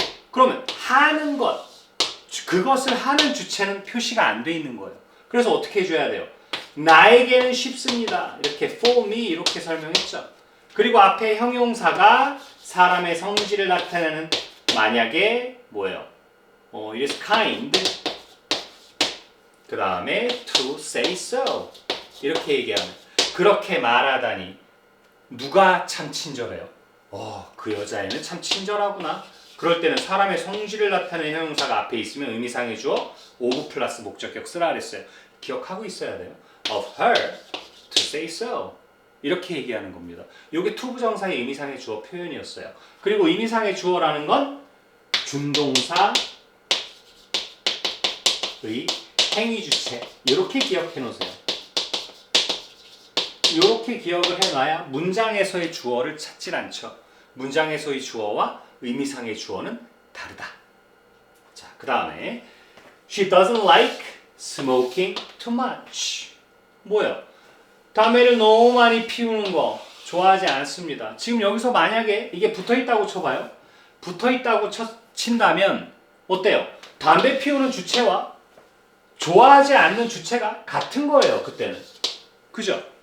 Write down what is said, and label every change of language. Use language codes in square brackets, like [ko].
[ko] 그러면 하는 것. 그것을 하는 주체는 표시가 안 돼 있는 거예요. 그래서 어떻게 해줘야 돼요? 나에게는 쉽습니다. 이렇게 [en] for me [ko] 이렇게 설명했죠. 그리고 앞에 형용사가 사람의 성질을 나타내는 만약에 뭐예요? [en] It is kind. [ko] 그 다음에 [en] to say so. [ko] 이렇게 얘기하면 그렇게 말하다니 누가 참 친절해요? 그 여자애는 참 친절하구나. 그럴 때는 사람의 성질을 나타내는 형용사가 앞에 있으면 의미상의 주어 of 플러스 목적격 쓰라 그랬어요. 기억하고 있어야 돼요. [en] Of her to say so. [ko] 이렇게 얘기하는 겁니다. 이게 투부정사의 의미상의 주어 표현이었어요. 그리고 의미상의 주어라는 건 준동사의 행위 주체. 이렇게 기억해 놓으세요. 이렇게 기억을 해놔야 문장에서의 주어를 찾질 않죠. 문장에서의 주어와 의미상의 주어는 다르다. 자, 그 다음에 [en] She doesn't like smoking too much. [ko] 뭐예요? 담배를 너무 많이 피우는 거 좋아하지 않습니다. 지금 여기서 만약에 이게 붙어있다고 쳐봐요. 붙어있다고 친다면 어때요? 담배 피우는 주체와 좋아하지 않는 주체가 같은 거예요. 그때는. 그죠?